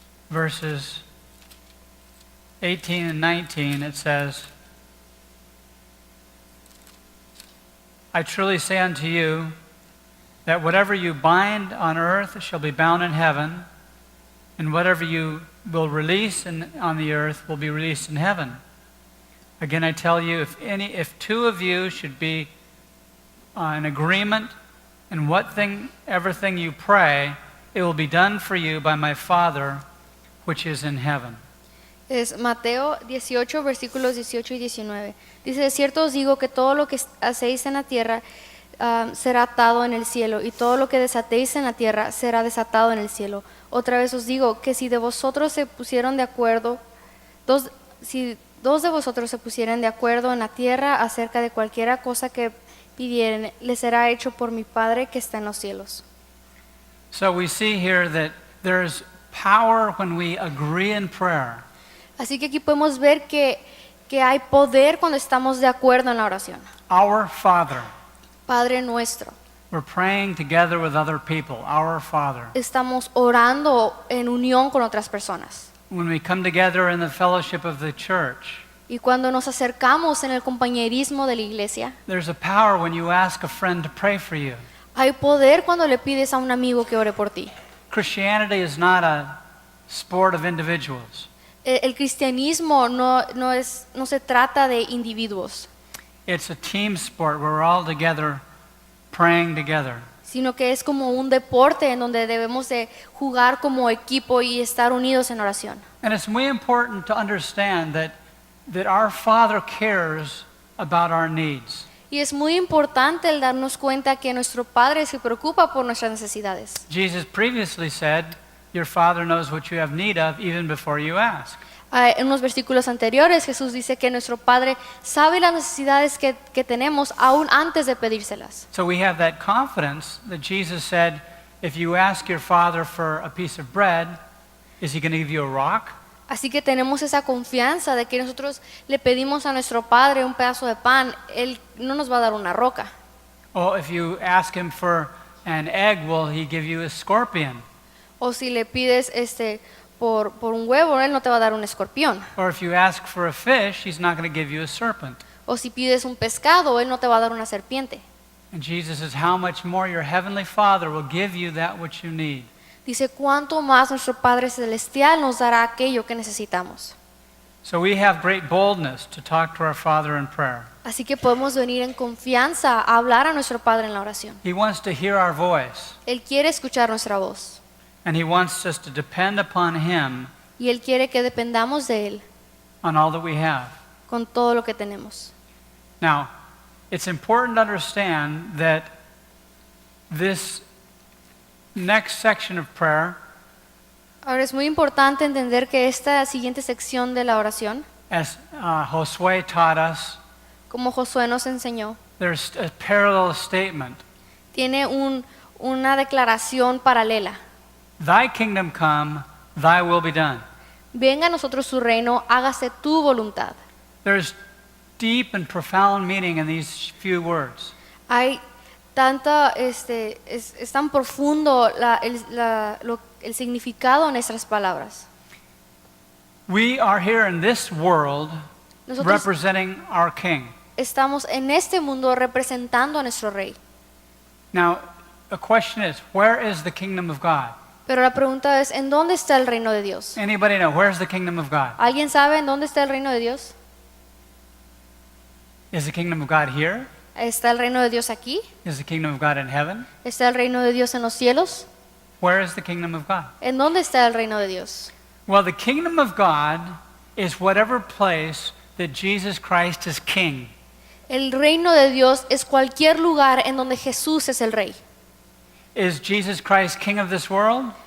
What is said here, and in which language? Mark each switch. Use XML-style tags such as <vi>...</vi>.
<en>verses 18 and 19, it says, "I truly say unto you, that whatever you bind on earth shall be bound in heaven, and whatever you will release on the earth will be released in heaven. Again, I tell you, if 2 of you should be in agreement in everything you pray, it will be done for you by my Father which is in heaven."</en> <es>es Mateo 18, versículos 18 y 19. Dice, de cierto os digo que todo lo que hacéis en la tierra, será atado en el cielo, y todo lo que desatéis en la tierra será desatado en el cielo. Otra vez os digo que si de vosotros se pusieron de acuerdo, si dos de vosotros se pusieren de acuerdo en la tierra acerca de cualquiera cosa que pidieren, les será hecho por mi Padre que está en los cielos.</es> <en>So we see here that there's power when we agree in prayer.</en> <es>Así que aquí podemos ver que hay poder cuando estamos de acuerdo en la oración.</es> <en>Our Father.</en> <es>Padre nuestro.</es> <en>We're praying together with other people. Our Father.</en> <es>Estamos orando en unión con otras personas.</es> <en>When we come together in the fellowship of the church,</en> <es>Y cuando nos acercamos en el compañerismo de la iglesia,</es> <en>there's a power when you ask a friend to pray for you.</en> <es>hay poder cuando le pides a un amigo que ore por ti.</es> <en>Christianity is not a sport of individuals.</en> <es>El cristianismo no se trata de individuos,</es> <en>It's a team sport where we're all together praying together.</en> <es>sino que es como un deporte en donde debemos de jugar como equipo y estar unidos en oración.</es> <en>And it's muy important to understand that our Father cares about our needs.</en> <es>Y es muy importante el darnos cuenta que nuestro Padre se preocupa por nuestras necesidades.</es> <en>Jesus previously said, your Father knows what you have need of even before you ask.</en> <es>En unos versículos anteriores Jesús dice que nuestro Padre sabe las necesidades que tenemos aún antes de pedírselas.</es> <en>So we have that confidence that Jesus said, if you ask your Father for a piece of bread, is he going to give you a rock?</en> <es>Así que tenemos esa confianza de que nosotros le pedimos a nuestro Padre un pedazo de pan, Él no nos va a dar una roca.</es> <en>Or if you ask him for an egg, will he give you a scorpion?</en> <es>O si le pides por un huevo, Él no te va a dar un escorpión.</es> <en>Or if you ask for a fish, he's not going to give you a serpent.</en> <es>O si pides un pescado, Él no te va a dar una serpiente.</es> <en>And Jesus says, how much more your heavenly Father will give you that which you need.</en> <es>Dice, cuánto más nuestro Padre Celestial nos dará aquello que necesitamos.</es> <en>So we have great boldness to talk to our Father in prayer.</en> <es>Así que podemos venir en confianza a hablar a nuestro Padre en la oración.</es> <en>He wants to hear our voice,</en> <es>Él quiere escuchar nuestra voz.</es> <en>and he wants us to depend upon him</en> <es>Y Él quiere que dependamos de Él</es> <en>on all that we have.</en> <es>con todo lo que tenemos.</es> <en>Now, it's important to understand that this next section of prayer,</en> <es>Ahora es muy importante entender que esta siguiente sección de la oración,</es> <en>as Josue taught us,</en> <es>como Josué nos enseñó,</es> <en>there's a parallel statement.</en> <es>tiene una declaración paralela.</es> <en>Thy kingdom come, thy will be done.</en> <es>Venga a nosotros su reino, hágase tu voluntad.</es> <en>There's deep and profound meaning in these few words.</en> <es>Hay tanta, es tan profundo el significado en nuestras palabras.</es> <en>We are here in this world</en> <es>Nosotros</es> <en>representing our King.</en> <es>estamos en este mundo representando a nuestro rey.</es> <en>Now, the question is, where is the kingdom of God?</en> <es>Pero la pregunta es, ¿en dónde está el reino de Dios?</es> <en>Anybody know, where's the kingdom of God?</en> <es>¿Alguien sabe en dónde está el reino de Dios?</es> <en>Is the kingdom of God here?</en> <es>¿Está el reino de Dios aquí?</es> <en>Is the kingdom of God in heaven?</en> <es>¿Está el reino de Dios en los cielos?</es> <en>Where is the kingdom of God?</en> <es>¿En dónde está el reino de Dios?</es> <en>Well, the kingdom of God is whatever place that Jesus Christ is king.</en> <es>El reino de Dios es cualquier lugar en donde Jesús es el rey.</es> <en>Is Jesus Christ king of this world?</en>